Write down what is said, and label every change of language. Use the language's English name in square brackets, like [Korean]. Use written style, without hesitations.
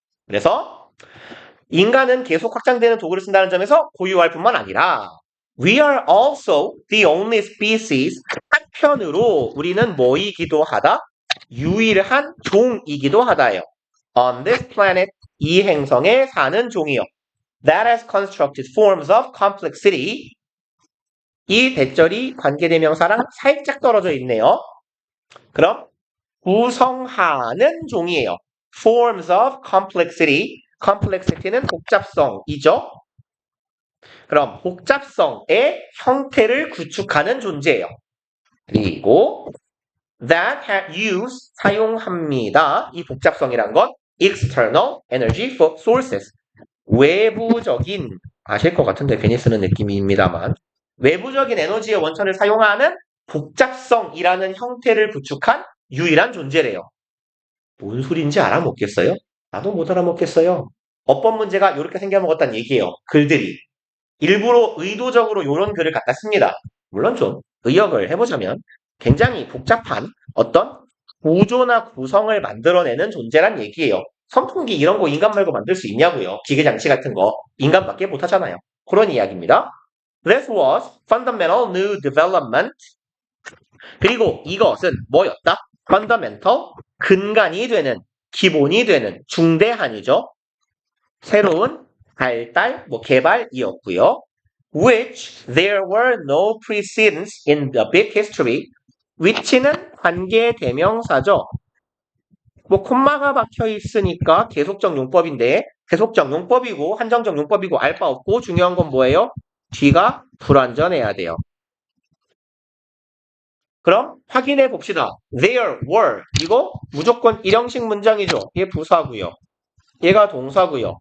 [Korean] 그래서 인간은 계속 확장되는 도구를 쓴다는 점에서 고유할 뿐만 아니라 [English] We are also the only species. [Korean] 한편으로 우리는 뭐이기도 하다? 유일한 종이기도 하다예요. [English] On this planet, [Korean] 이 행성에 사는 종이요. [English] That has constructed forms of complexity. [Korean] 이 대절이 관계대명사랑 살짝 떨어져 있네요. 그럼 구성하는 종이에요. [English] Forms of complexity. [Korean] complexity는 복잡성이죠. 그럼 복잡성의 형태를 구축하는 존재예요. 그리고 [English] that use [Korean] 사용합니다. 이 복잡성이란 건 [English] external energy sources. [Korean] 외부적인 아실 것 같은데 괜히 쓰는 느낌입니다만 외부적인 에너지의 원천을 사용하는 복잡성이라는 형태를 구축한 유일한 존재래요. 뭔 소리인지 알아먹겠어요? 나도 못 알아먹겠어요. 어법 문제가 이렇게 생겨먹었다는 얘기예요. 글들이. 일부러 의도적으로 이런 글을 갖다 씁니다. 물론 좀 의역을 해보자면 굉장히 복잡한 어떤 구조나 구성을 만들어내는 존재란 얘기예요. 선풍기 이런 거 인간 말고 만들 수 있냐고요. 기계장치 같은 거 인간밖에 못하잖아요. 그런 이야기입니다. [English] This was fundamental new development. [Korean] 그리고 이것은 뭐였다? fundamental, 근간이 되는, 기본이 되는, 중대한이죠. 새로운 발달, 개발이었고요. [English] Which there were no precedents in the big history. [Korean] which는 관계 대명사죠. 콤마가 박혀 있으니까 계속적 용법인데 계속적 용법이고 한정적 용법이고 알 바 없고 중요한 건 뭐예요? 뒤가 불완전해야 돼요. 그럼 확인해 봅시다. [English] There were [Korean] 이거 무조건 일형식 문장이죠. 얘 부사고요. 얘가 동사고요.